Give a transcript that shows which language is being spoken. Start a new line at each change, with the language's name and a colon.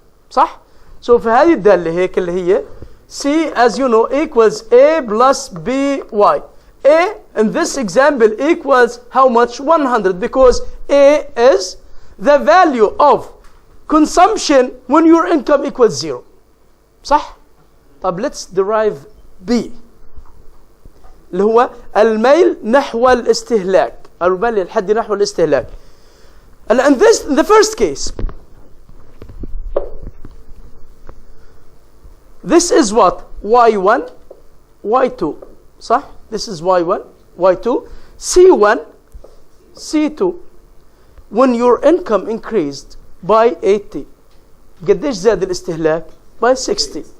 English: صح؟ So
Arabic: في هذه الدالة هيك اللي هي
English: C, as you know, equals A plus BY. A in this example equals how much? 100, because A is the value of consumption when your income equals 0.
Arabic: صح؟ طب
English: let's derive B
Arabic: اللي هو الميل نحو الاستهلاك، الميل الحدي نحو الاستهلاك.
English: And in the first case, this is what? Y1, Y2. صح? This is Y1, Y2, C1, C2. When your income increased by 80,
Arabic: قديش زاد الاستهلاك؟
English: by 60.